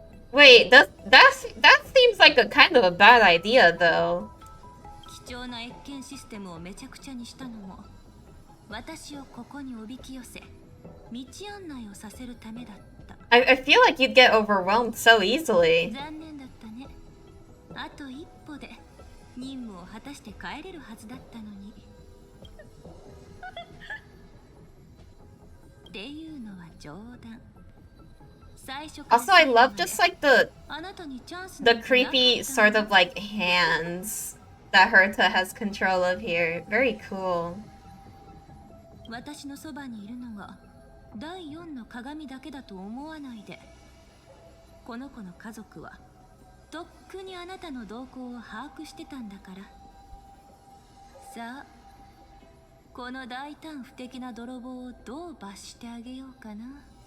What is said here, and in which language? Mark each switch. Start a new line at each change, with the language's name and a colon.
English: Wait, that seems like a kind of a bad idea, though.
Japanese: 貴重な越見システムをめちゃくちゃにしたのも私をここにおびき寄せ道案内をさせるためだった。 I feel like you'd get overwhelmed so easily. 残念だったね。あと一歩で任務を果たして帰れるはずだったのに。っていうのは冗談。最初から
English: Also, I love just like the
Japanese: あなたにチャンス
English: the
Japanese: なんてなかった
English: creepy sort of like hands that Herta has control of here. Very cool.
Japanese: 私のそばにいるのが第4の鏡だけだと思わないで。この子の家族はとっくにあなたの動向を把握してたんだから。さあ、この大胆不敵な泥棒をどう罰してあげようかな。